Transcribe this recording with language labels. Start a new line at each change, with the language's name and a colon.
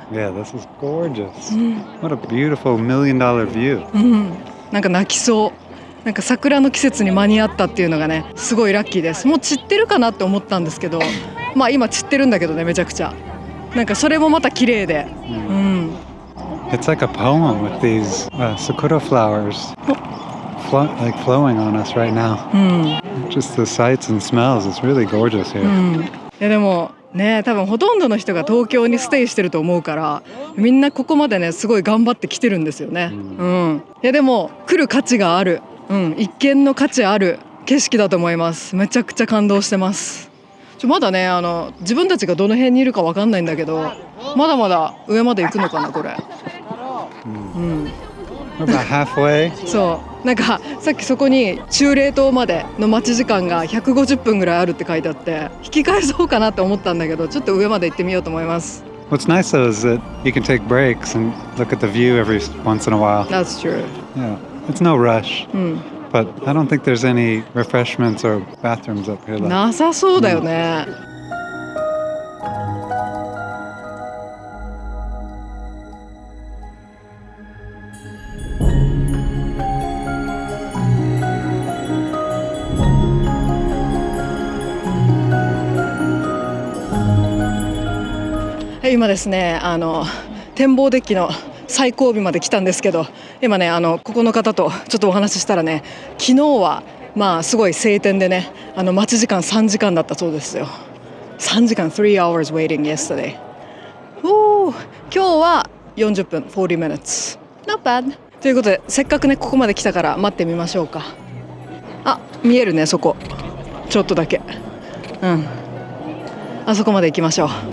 English: Yeah, this is gorgeous. What a beautiful $1,000,000 view.
Japanese: なんか泣きそう。なんか桜の季節に間に合ったっていうのがね、すごいラッキーです。もう散ってるかなって思ったんですけど、今散ってるんだけどね、めちゃくちゃ。なんかそれもまた綺麗で。
English: It's like a poem with these sakura flowers like flowing on us right now. Just the sights and smells. It's really gorgeous here.
Japanese: いやでもね、多分ほとんどの人が東京にステイしてると思うから、みんなここまでねすごい頑張って来てるんですよね。いやでも来る価値がある、一見の価値ある景色だと思います。めちゃくちゃ感動してます。まだね自分たちがどの辺にいるかわかんないんだけど、まだまだ上まで行くのかなこれ。
English: About halfway.
Japanese: そうなんかさっきそこに中冷島までの待ち時間が150分ぐらいあるって書いてあって、引き返そうかなって思ったんだけど、ちょっと上まで行ってみようと思います。
English: What's nice though is that you can take breaks and look at the view every once in a while. That's true. Yeah, it's no rush. But I don't think there's any refreshments or bathrooms up here.
Japanese: なさそうだよね。今ですね展望デッキの最後尾まで来たんですけど、今ねここの方とちょっとお話ししたらね、昨日はすごい晴天でね待ち時間3時間だったそうですよ。 3時間
English: 3 hours waiting yesterday。
Japanese: 今日は40分
English: 40 minutes not bad。
Japanese: ということでせっかくねここまで来たから待ってみましょうか。見えるねそこちょっとだけ。あそこまで行きましょう。